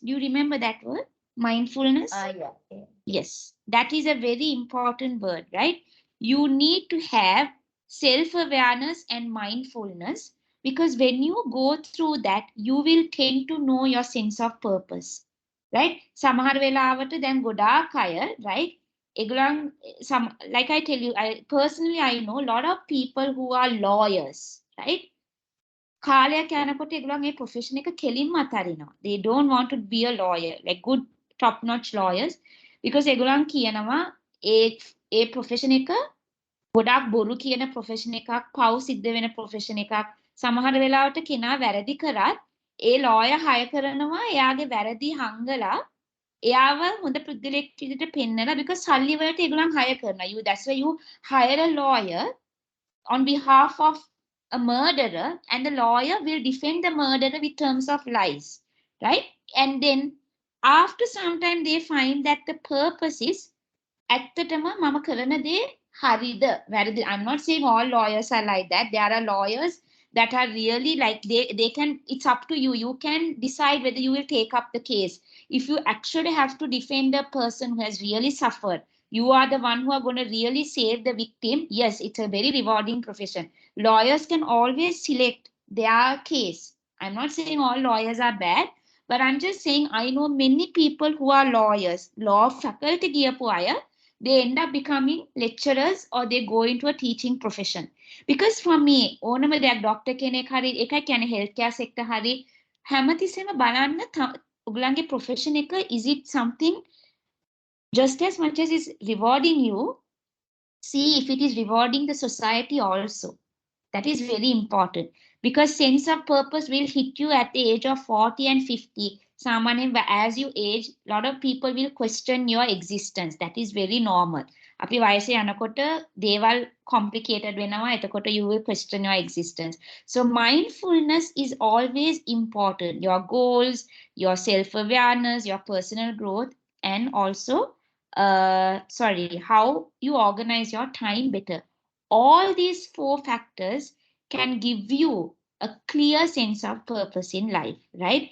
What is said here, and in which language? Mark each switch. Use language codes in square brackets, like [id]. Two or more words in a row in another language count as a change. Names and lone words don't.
[en] Do you remember that word? Mindfulness? Yeah. Yes, that is a very important word, right? You need to have self-awareness and mindfulness, because when you go through that, you will tend to know your sense of purpose, right? [si] සමහර වෙලාවට දැන් ගොඩාක් අය, [en] right? Like I tell you, I know a lot of people who are lawyers, right? [si] කාලයක් යනකොට ඒගොල්ලන් මේ profession එක කෙලින්ම අතාරිනවා. [en] They don't want to be a lawyer, like good top-notch lawyers, because [si] ඒගොල්ලන් කියනවා ඒ profession එක ගොඩාක් බොරු කියන profession එකක්, පව් සිද්ධ වෙන profession එකක්. සමහර වෙලාවට කෙනා වැරදි කරත් ඒ lawyer hire කරනවා එයාගේ වැරදි හංගලා එයාව හොඳ පුද්ගලෙක් විදිහට පෙන්නලා, because සල්ලි වලට ඒගොල්ලන් hire කරනවා. [en] That's why you hire a lawyer on behalf of a murderer, and the lawyer will defend the murderer with terms of lies, right? And then after some time they find that the purpose is [si] ඇත්තටම මම කරන දේ හරිද වැරදිද. [en] I'm not saying all lawyers are like that. There are lawyers that are really like they can, it's up to you. You can decide whether you will take up the case. If you actually have to defend a person who has really suffered, you are the one who are going to really save the victim. Yes, it's a very rewarding profession. Lawyers can always select their case. I'm not saying all lawyers are bad, but I'm just saying I know many people who are lawyers, law faculty [si] ගියපු අය, [en] they end up becoming lecturers or they go into a teaching profession. Because for me, [si] ඕනම දෙයක් doctor කෙනෙක් හරි එකයි කියන්නේ [en] healthcare sector [si] හරි හැමතිස්සෙම බලන්න ඔයගලන්ගේ profession එක, [en] is it something just as much as is rewarding you, see if it is rewarding the society also. That is very important, because sense of purpose will hit you at the age of 40 and 50. As you age, a lot of people will question your existence. That is very normal. [si] අපි වයසේ යනකොට දේවල් complicated වෙනවා, එතකොට [en] you will question your existence. So mindfulness is always important. Your goals, your self-awareness, your personal growth, and also how you organize your time better. All these 4 factors can give you a clear sense of purpose in life, right?